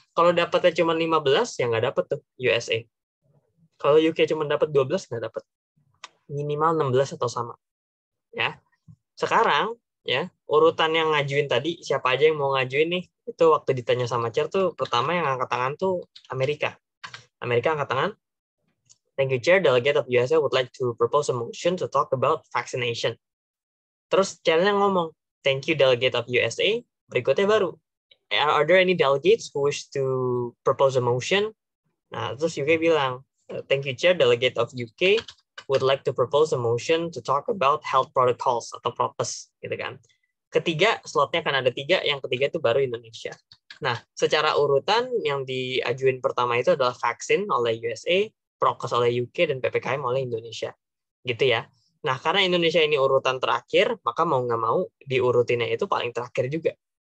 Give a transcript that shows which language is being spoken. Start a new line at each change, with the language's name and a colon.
Indonesian: Kalau dapatnya cuma 15, ya nggak dapat tuh USA. Kalau UK cuma dapat 12, nggak dapat. Minimal 16 atau sama. Ya. Sekarang ya, urutan yang ngajuin tadi siapa aja yang mau ngajuin nih? Itu waktu ditanya sama Chair tuh pertama yang angkat tangan tuh Amerika. Amerika angkat tangan.
English: Thank you Chair, Delegate of USA would like to propose a motion to talk about vaccination.
Indonesian: Terus Chairnya ngomong,
English: thank you Delegate of USA.
Indonesian: Berikutnya baru,
English: are there any delegates who wish to propose a motion?
Indonesian: Nah, terus UK bilang,
English: thank you Chair, Delegate of UK would like to propose a motion to talk about health protocols
Indonesian: atau PROPES, gitu kan. Ketiga, slotnya kan ada 3, yang ketiga itu baru Indonesia. Nah, secara urutan yang diajuin pertama itu adalah vaksin oleh USA, PROKES oleh UK, dan PPKM oleh Indonesia. Gitu ya. Nah, karena Indonesia ini urutan terakhir, maka mau nggak mau diurutinnya itu paling terakhir juga.